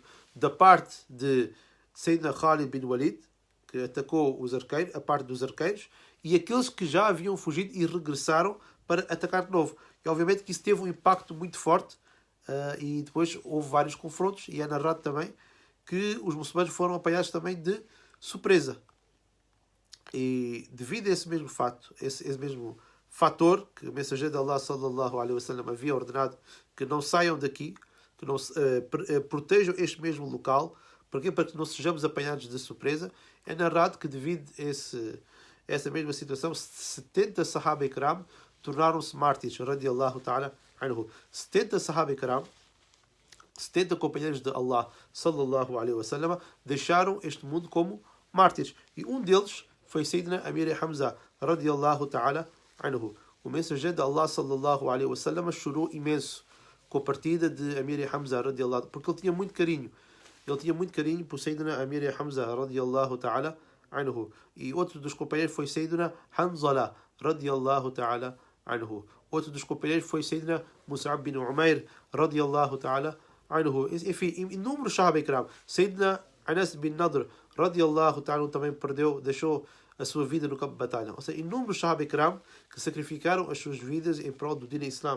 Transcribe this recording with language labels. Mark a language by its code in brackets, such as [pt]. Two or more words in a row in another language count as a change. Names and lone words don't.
[pt] Da parte de Sayyidina Khalid bin Walid, que atacou os arqueiros, a parte dos arqueiros, e aqueles que já haviam fugido e regressaram para atacar de novo. E obviamente que isso teve um impacto muito forte, e depois houve vários confrontos, e é narrado também que os muçulmanos foram apanhados também de surpresa. E devido a esse mesmo fato, esse mesmo fator, que o mensageiro de Allah [ar] صلى الله عليه وسلم [pt] havia ordenado que não saiam daqui, que não protejam este mesmo local, para que não sejamos apanhados de surpresa, é narrado que devido a essa mesma situação, 70 [ar] صحابة كرام [pt] tornaram-se mártires, [ar] رضي الله تعالى عنه. [pt] 70 [ar] صحابة كرام, [pt] 70 companheiros de Allah [ar] صلى الله عليه وسلم, [pt] deixaram este mundo como mártires. E um deles foi Sayyidina Amir Hamza [ar] رضي الله تعالى عنه. [pt] O mensageiro de Allah [ar] صلى الله عليه وسلم [pt] chorou imenso com a partida de Amir Hamza radiallahu, porque ele tinha muito carinho. Ele tinha muito carinho por Sayyidina Amir Hamza [ar] رضي الله تعالى عنه. [pt] E outro dos companheiros foi Sayyidina Hanzala [ar] رضي الله تعالى عنه. [pt] Outro dos companheiros foi Sayyidina Mus'ab bin Umair [ar] رضي الله تعالى عنه. [pt] Enfim, inúmeros [ar] صحابة كرام. [pt] Sayyidina Anas bin Nadr [ar] رضي الله تعالى [pt] também deixou a sua vida no campo de batalha. Ou seja, inúmeros [ar] صحابة كرام [pt] que sacrificaram as suas vidas em prol do [ar] دين إسلام.